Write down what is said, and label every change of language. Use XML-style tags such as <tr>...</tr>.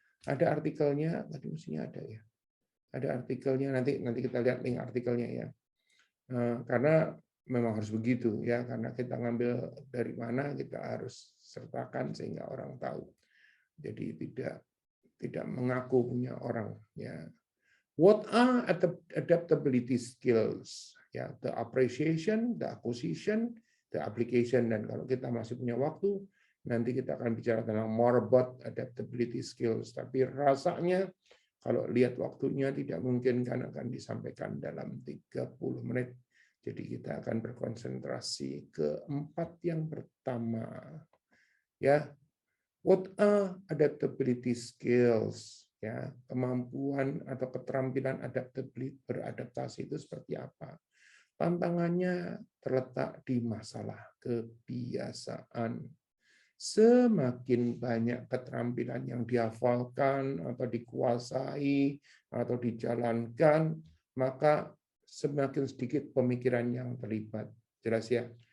<id>Ada artikelnya, tadi mestinya ada ya. Ada artikelnya, nanti kita lihat link artikelnya ya. Karena memang harus begitu ya, karena kita ngambil dari mana kita harus sertakan sehingga orang tahu. Jadi tidak mengaku punya orang ya.</id> <en>What are adaptability skills? Ya, the appreciation, the acquisition, the application.</en> <id>Dan kalau kita masih punya waktu, nanti kita akan bicara tentang</id> <en>more about adaptability skills.</en> <id>Tapi rasanya kalau lihat waktunya tidak mungkin kan akan disampaikan dalam 30 menit. Jadi kita akan berkonsentrasi ke 4 yang pertama.</id> <en>Ya, what are adaptability skills?</en> <id>Ya, kemampuan atau keterampilan beradaptasi itu seperti apa? Tantangannya terletak di masalah kebiasaan. Semakin banyak keterampilan yang dihafalkan atau dikuasai atau dijalankan, maka semakin sedikit pemikiran yang terlibat. Jelas ya?</id>